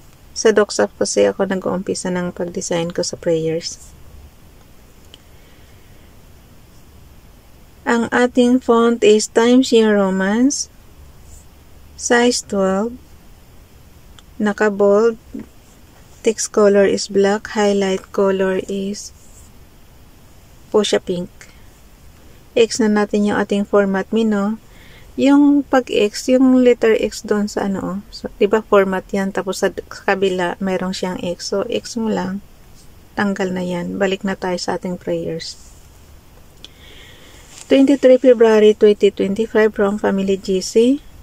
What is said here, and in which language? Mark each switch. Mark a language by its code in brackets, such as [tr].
[tl] Sa Docs App kasi ako nag-uumpisa ng pag-design ko sa prayers. Ang ating font is Times New Romance. [en] Size 12. [tl] Naka-bold. [en] Text color is black. Highlight color is fuchsia pink. [tl] X na natin yung ating format menu. Yung pag-X, yung letter X doon sa ano. So, diba format yan. Tapos sa kabila, mayroong siyang X. So, X mo lang. Tanggal na yan. Balik na tayo sa ating prayers. [en] 23 February 2025 from Family GC.